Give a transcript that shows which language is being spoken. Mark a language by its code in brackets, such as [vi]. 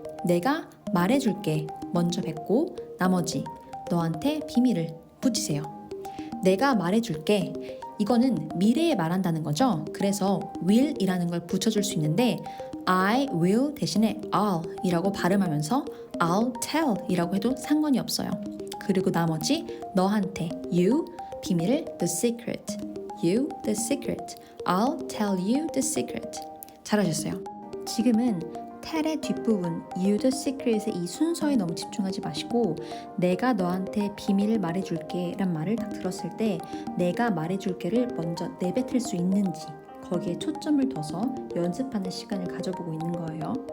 [ko] 내가 말해줄게 먼저 뱉고 나머지 너한테 비밀을 붙이세요. 내가 말해줄게 이거는 미래에 말한다는 거죠. 그래서 will 이라는 걸 붙여줄 수 있는데 I will 대신에 I'll 이라고 발음하면서 [en] I'll tell [ko] 이라고 해도 상관이 없어요. 그리고 나머지 너한테 [en] you [ko] 비밀을 [en] the secret you the secret I'll tell you the secret. [ko] 잘하셨어요. 지금은 tell의 뒷부분 [en] you the secret [ko] 의 이 순서에 너무 집중하지 마시고 내가 너한테 비밀을 말해줄게 란 말을 딱 들었을 때 내가 말해줄게를 먼저 내뱉을 수 있는지 거기에 초점을 둬서 연습하는 시간을 가져보고 있는 거예요.